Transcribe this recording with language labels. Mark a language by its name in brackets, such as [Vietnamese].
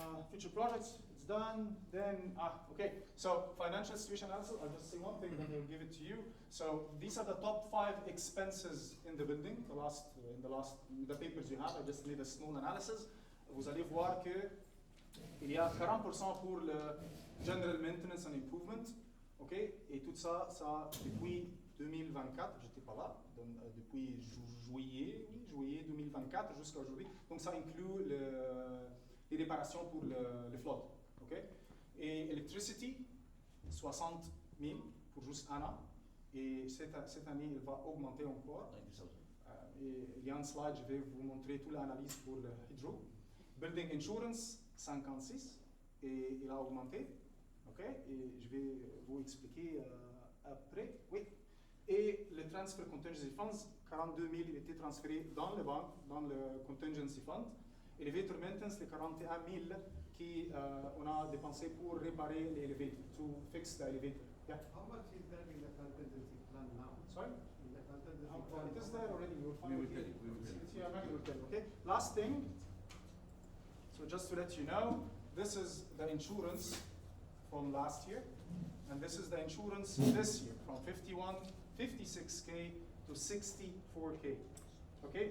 [English] Future projects, it's done. Then, okay, so financial situation analysis, I'll just say one thing, then I'll give it to you. So these are the top 5 expenses in the building, in the papers you have, I just made a small analysis. [French] Vous allez voir que il y a 40% pour le [English] general maintenance and improvement, [French] OK? Et tout ça, depuis 2024, j'étais pas là, donc, depuis juillet 2024 jusqu'à aujourd'hui. Donc ça inclut les réparations pour le flood. OK? Et electricity, 60 000 pour juste un an. Et cette année, il va augmenter encore. Et il y a un slide, je vais vous montrer toute l'analyse pour le hydro. Building insurance, 56, et il a augmenté. OK? Et je vais vous expliquer après. Oui. Et le transfer contingency funds, 42 000, il était transféré dans le banque, dans le contingency fund. Elevator maintenance, les 41 000 qu'on a dépensé pour réparer l'elevator, [English] to fix the elevator. Yeah. How much is there in the contingency plan now? Sorry? In the contingency It plan. is there already. You will find We will it. tell you, we will tell you. It's here, Maggie will tell you. Okay. Last thing. So just to let you know, this is the insurance from last year, and this is the insurance this year from 56K to 64K. Okay.